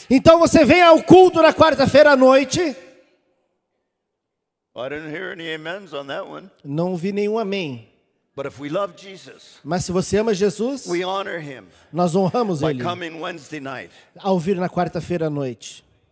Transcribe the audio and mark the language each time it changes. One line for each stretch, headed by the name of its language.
Portuguese: então você vem ao culto na quarta-feira à noite.
English: I didn't hear any amens on that one.
Portuguese: Não ouvi nenhum amém.
English: But if we love Jesus,
Portuguese: Mas se você ama Jesus,
English: we honor him
Portuguese: nós honramos
English: by
Portuguese: Ele
English: coming Wednesday night.
Portuguese: ao vir na quarta-feira à noite.